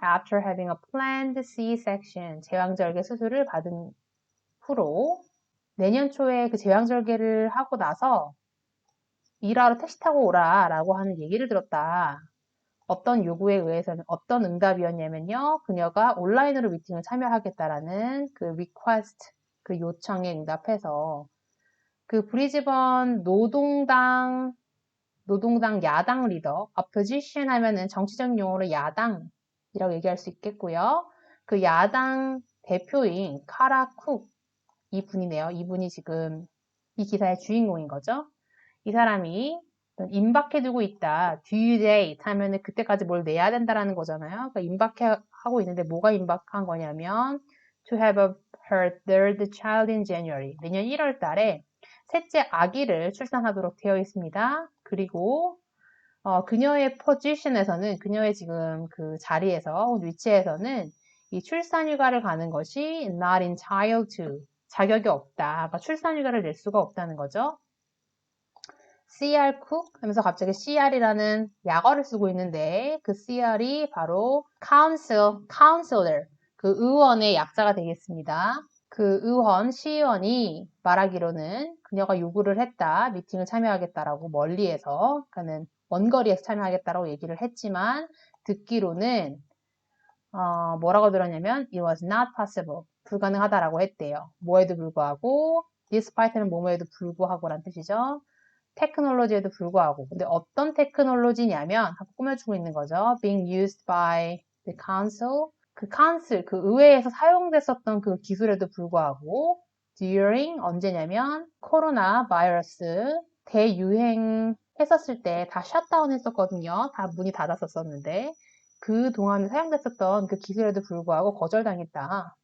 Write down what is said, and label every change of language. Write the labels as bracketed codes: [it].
[en] After having a planned C-section. [ko] 제왕절개 수술을 받은 후로 내년 초에 그 제왕절개를 하고 나서 일하러 택시 타고 오라 라고 하는 얘기를 들었다. 어떤 요구에 의해서는 어떤 응답이었냐면요. 그녀가 온라인으로 미팅을 참여하겠다라는 그 request, 그 요청에 응답해서 그 브리즈번 노동당 야당 리더, opposition 하면은 정치적 용어로 야당이라고 얘기할 수 있겠고요. 그 야당 대표인 카라 쿡, 이분이네요. 이분이 지금 이 기사의 주인공인 거죠. 이 사람이 임박해두고 있다. due date 하면은 그때까지 뭘 내야 된다라는 거잖아요. 그러니까 임박하고 있는데 뭐가 임박한 거냐면 [en] to have her third child in January. [ko] 내년 1월 달에 셋째 아기를 출산하도록 되어 있습니다. 그리고 그녀의 포지션에서는 그녀의 지금 그 자리에서 위치에서는 이 출산휴가를 가는 것이 [en] not entitled to [ko] 자격이 없다. 그러니까 출산휴가를 낼 수가 없다는 거죠. CR cook 하면서 갑자기 CR이라는 약어를 쓰고 있는데 그 CR이 바로 counselor, 그 의원의 약자가 되겠습니다. 그 시의원이 말하기로는 그녀가 요구를 했다. 미팅을 참여하겠다라고 멀리에서, 그러니까는 원거리에서 참여하겠다라고 얘기를 했지만 듣기로는 뭐라고 들었냐면 [en] it was not possible. [ko] 불가능하다라고 했대요. 뭐에도 불구하고 despite는 뭐뭐에도 불구하고란 뜻이죠. 테크놀로지에도 불구하고. 근데 어떤 테크놀로지냐면 하고 꾸며주고 있는 거죠. [en] being used by the council. [ko] 그 council, 그 의회에서 사용됐었던 그 기술에도 불구하고 during 언제냐면 코로나 바이러스 대유행했었을 때 다 셧다운 했었거든요. 다 문이 닫았었는데 그 동안에 사용됐었던 그 기술에도 불구하고 거절당했다.